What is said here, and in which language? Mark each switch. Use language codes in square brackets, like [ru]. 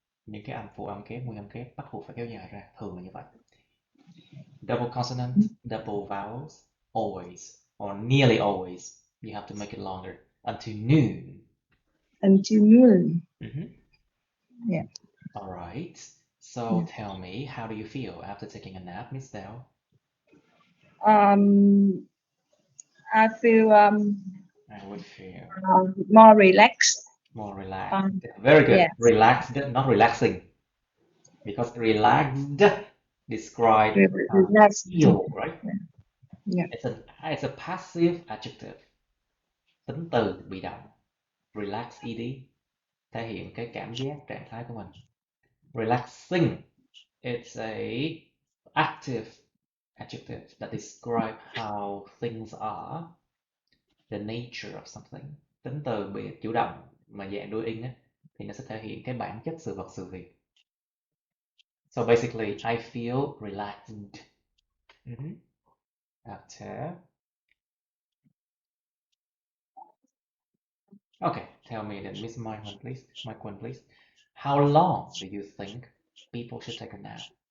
[vi] Những cái âm phụ âm kép, nguyên âm kép bắt buộc phải kéo dài ra. Thường là như vậy. [en] Double consonant, double vowels, always, or nearly always. You have to make it longer. Until noon. Until noon. Yeah. All right. So tell me, how do you feel after taking a nap, Miss Dell? I feel I would feel more relaxed. more relaxed. Very good. Yes. Relaxed, not relaxing. Because relaxed describe Relaxed. feel, right? Yeah. It's a passive adjective. [vi] Tính từ bị động. Relax ed thể hiện cái cảm giác, trạng thái của mình. [en] Relaxing, it's a active adjective that describe how things are, the nature of something. [vi] Tính từ bị chủ động mà dạng đối in á, thì nó sẽ thể hiện cái bản chất sự vật sự việc. [en] So basically, I feel relaxed. After. Okay, tell me then, Miss Mike one, please. How long do you think people should take a nap?